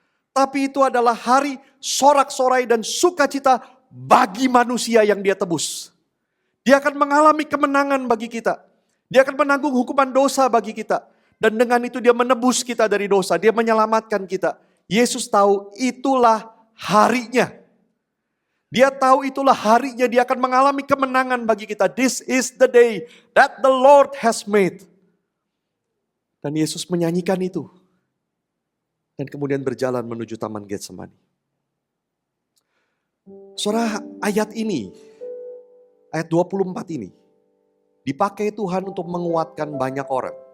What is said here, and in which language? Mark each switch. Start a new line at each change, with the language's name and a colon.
Indonesian: Tapi itu adalah hari sorak-sorai dan sukacita bagi manusia yang dia tebus. Dia akan mengalami kemenangan bagi kita. Dia akan menanggung hukuman dosa bagi kita. Dan dengan itu dia menebus kita dari dosa. Dia menyelamatkan kita. Yesus tahu itulah harinya. Dia tahu itulah harinya dia akan mengalami kemenangan bagi kita.
English: This is the day that the Lord has made.
Indonesian: Dan Yesus menyanyikan itu. Dan kemudian berjalan menuju Taman Getsemani. Saudara, ayat ini, ayat 24 ini, dipakai Tuhan untuk menguatkan banyak orang.